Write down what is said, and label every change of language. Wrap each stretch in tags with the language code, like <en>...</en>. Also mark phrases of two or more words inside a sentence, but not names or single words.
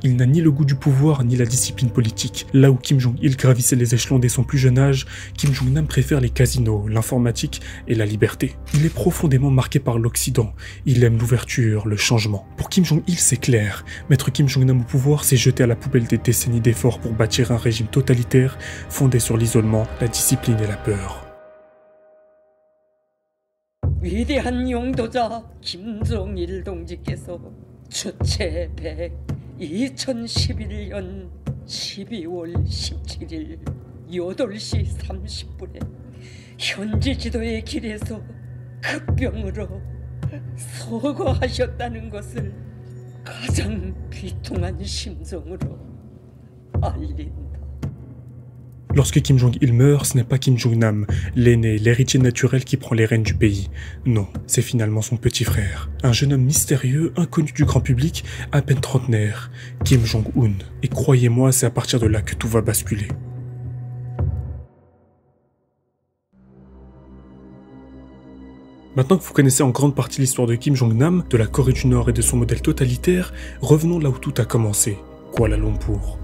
<fr>Il n'a ni le goût du pouvoir, ni la discipline politique. Là où Kim Jong-il gravissait les échelons dès son plus jeune âge, Kim Jong-nam préfère les casinos, l'informatique et la liberté. Il est profondément marqué par l'Occident. Il aime l'ouverture, le changement. Pour Kim Jong-il, c'est clair. Mettre Kim Jong-nam au pouvoir, c'est jeter à la poubelle des décennies d'efforts pour bâtir un régime totalitaire fondé sur l'isolement, la discipline et la peur.</fr> <ko>위대한 용도자 김정일 동지께서 주체 100 2011년 12월 17일 8시 30분에 현지 지도의 길에서 급병으로 서거하셨다는 것을 가장 비통한 심정으로 알린다.</ko> <fr>Lorsque Kim Jong-il meurt, ce n'est pas Kim Jong-nam, l'aîné, l'héritier naturel qui prend les rênes du pays. Non, c'est finalement son petit frère. Un jeune homme mystérieux, inconnu du grand public, à peine trentenaire, Kim Jong-un. Et croyez-moi, c'est à partir de là que tout va basculer. Maintenant que vous connaissez en grande partie l'histoire de Kim Jong-nam, de la Corée du Nord et de son modèle totalitaire, revenons là où tout a commencé, Kuala Lumpur.</fr>